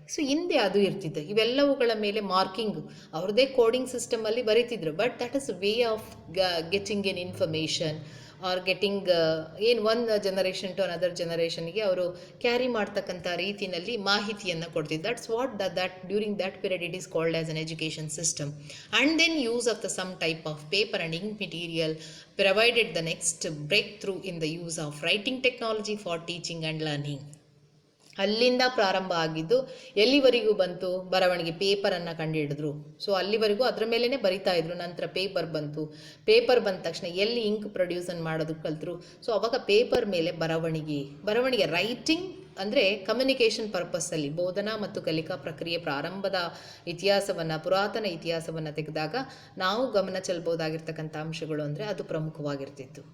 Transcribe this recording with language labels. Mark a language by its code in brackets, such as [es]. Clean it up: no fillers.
[kn] So ಹಿಂದೆ ಅದು ಇರ್ತಿತ್ತು, ಇವೆಲ್ಲವುಗಳ ಮೇಲೆ ಮಾರ್ಕಿಂಗ್ ಅವ್ರದ್ದೇ coding ಸಿಸ್ಟಮಲ್ಲಿ ಬರೀತಿದ್ರು. [en] but that is way of getting an information or getting ಏನು one generation to another ಜನರೇಷನ್ಗೆ [kn] ಅವರು ಕ್ಯಾರಿ ಮಾಡ್ತಕ್ಕಂಥ ರೀತಿಯಲ್ಲಿ ಮಾಹಿತಿಯನ್ನು ಕೊಡ್ತಿದ್ದು. [en] That's what that during that period it is called as an education system. And then use of the some type of paper and ink material provided the next breakthrough in the use of writing technology for teaching and learning. [kn] ಅಲ್ಲಿಂದ ಪ್ರಾರಂಭ ಆಗಿದ್ದು ಎಲ್ಲಿವರೆಗೂ ಬಂತು, ಬರವಣಿಗೆ ಪೇಪರನ್ನು ಕಂಡುಹಿಡಿದ್ರು. So ಅಲ್ಲಿವರೆಗೂ ಅದರ ಮೇಲೇ ಬರಿತಾ ಇದ್ರು. ನಂತರ ಪೇಪರ್ ಬಂತು. ಪೇಪರ್ ಬಂದ ತಕ್ಷಣ ಎಲ್ಲಿ ಇಂಕ್ ಪ್ರೊಡ್ಯೂಸನ್ ಮಾಡೋದು ಕಲಿತರು. ಸೊ ಅವಾಗ ಪೇಪರ್ ಮೇಲೆ ಬರವಣಿಗೆ ರೈಟಿಂಗ್ ಅಂದರೆ ಕಮ್ಯುನಿಕೇಷನ್ ಪರ್ಪಸ್ಸಲ್ಲಿ ಬೋಧನಾ ಮತ್ತು ಕಲಿಕಾ ಪ್ರಕ್ರಿಯೆ ಪ್ರಾರಂಭದ ಇತಿಹಾಸವನ್ನು, ಪುರಾತನ ಇತಿಹಾಸವನ್ನು ತೆಗೆದಾಗ ನಾವು ಗಮನ ಚೆಲ್ಲಬಹುದಾಗಿರ್ತಕ್ಕಂಥ ಅಂಶಗಳು ಅಂದರೆ ಅದು ಪ್ರಮುಖವಾಗಿರ್ತಿತ್ತು.